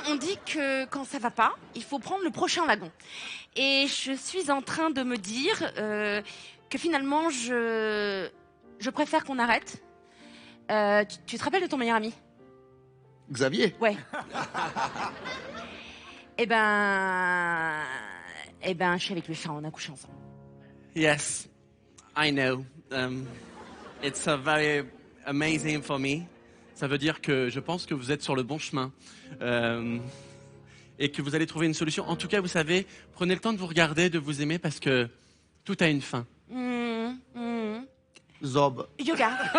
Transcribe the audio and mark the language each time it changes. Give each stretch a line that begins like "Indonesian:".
French: On dit que quand ça va pas, il faut prendre le prochain wagon. Et je suis en train de me dire que finalement, je préfère qu'on arrête. Tu te rappelles de ton meilleur ami? Xavier? Ouais. Eh ben, je suis avec lui, on a couché ensemble.
English: Yes, I know. It's a very amazing for me.
French: Ça veut dire que je pense que vous êtes sur le bon chemin et que vous allez trouver une solution. En tout cas, vous savez, prenez le temps de vous regarder, de vous aimer parce que tout a une fin. Zob. Yoga.